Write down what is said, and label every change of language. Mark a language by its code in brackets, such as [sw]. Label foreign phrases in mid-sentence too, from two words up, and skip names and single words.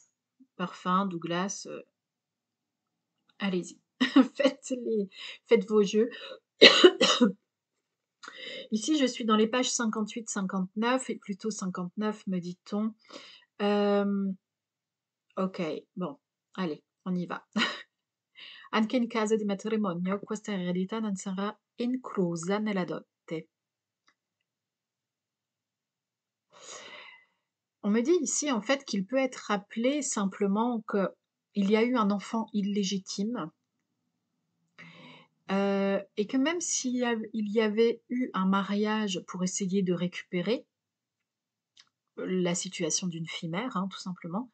[fr] Parfums, Douglas, allez-y, faites vos jeux. Ici, je suis dans les pages 58-59 et plutôt 59 me dit-on. Hem, OK, bon, allez, on y va. [it] Anche in caso di matrimonio questa eredità non sarà inclusa nella dote. [fr] On me dit ici, en fait, qu'il peut être rappelé simplement qu'il y a eu un enfant illégitime, et que même il y avait eu un mariage pour essayer de récupérer, la situation d'une fille mère, hein, tout simplement.